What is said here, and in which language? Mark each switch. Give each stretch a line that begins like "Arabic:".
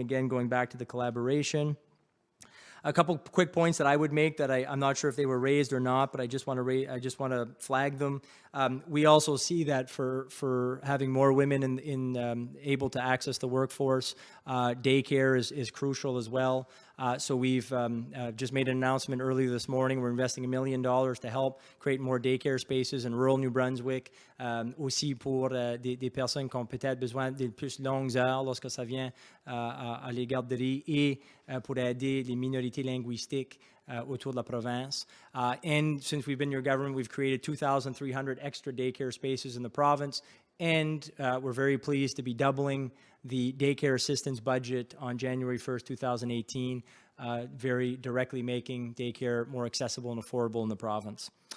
English: Again, going back to the collaboration. A couple quick points that I would make that I'm not sure if they were raised or not, but I just want to flag them. We also see that for having more women able to access the workforce, daycare is crucial as well. So we've just made an announcement earlier this morning. We're investing $1 million to help create more daycare spaces in rural New Brunswick,
French: aussi pour des personnes qui ont peut-être besoin de plus longues heures lorsque ça vient à les garderies, et pour aider les minorités linguistiques autour de la province.
English: And since we've been your government, we've created 2,300 extra daycare spaces in the province, and we're very pleased to be doubling the daycare assistance budget on January 1st, 2018, very directly making daycare more accessible and affordable in the province.